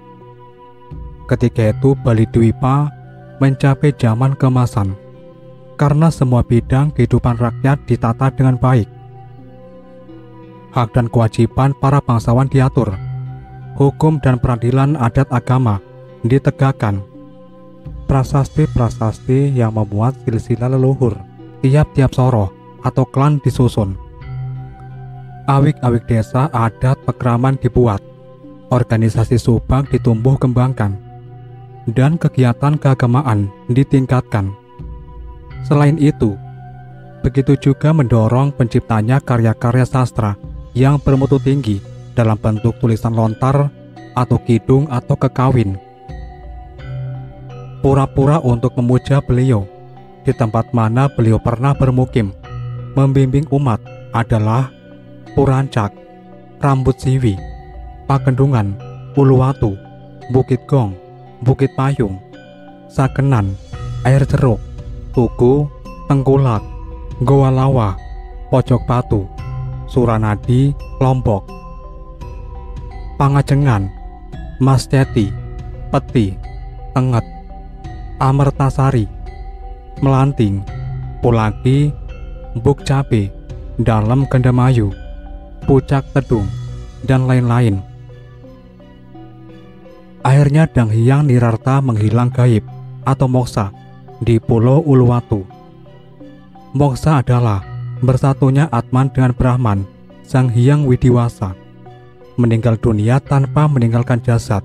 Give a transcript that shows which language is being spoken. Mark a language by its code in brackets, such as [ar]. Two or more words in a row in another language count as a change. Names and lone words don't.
[id] Ketika itu Bali Dwipa mencapai zaman keemasan karena semua bidang kehidupan rakyat ditata dengan baik. Hak dan kewajiban para bangsawan diatur, hukum dan peradilan adat agama ditegakkan. Prasasti-prasasti yang memuat silsilah leluhur tiap-tiap soroh atau klan disusun. Awik-awik desa adat pekraman dibuat, organisasi subak ditumbuh kembangkan, dan kegiatan keagamaan ditingkatkan. Selain itu, begitu juga mendorong penciptanya karya-karya sastra yang bermutu tinggi dalam bentuk tulisan lontar atau kidung atau kekawin. Pura-pura untuk memuja beliau di tempat mana beliau pernah bermukim, membimbing umat adalah Purancak, Rambut Siwi, Pakendungan, Uluwatu, Bukit Gong, Bukit Payung, Sakenan, Air Ceruk, Tugu, Tengkulak, Goa Lawa, Pojok Batu, Suranadi, Lombok, Pangajengan, Masjati, Peti, Tenget, Amertasari, Melanting, Pulaki, Buk Cabe, Dalem Kendamayu, Pucak Tedung, dan lain-lain. Akhirnya Dang Hyang Nirarta menghilang gaib atau moksa di Pulau Uluwatu. Moksa adalah bersatunya Atman dengan Brahman, Sang Hyang Widiwasa, meninggal dunia tanpa meninggalkan jasad.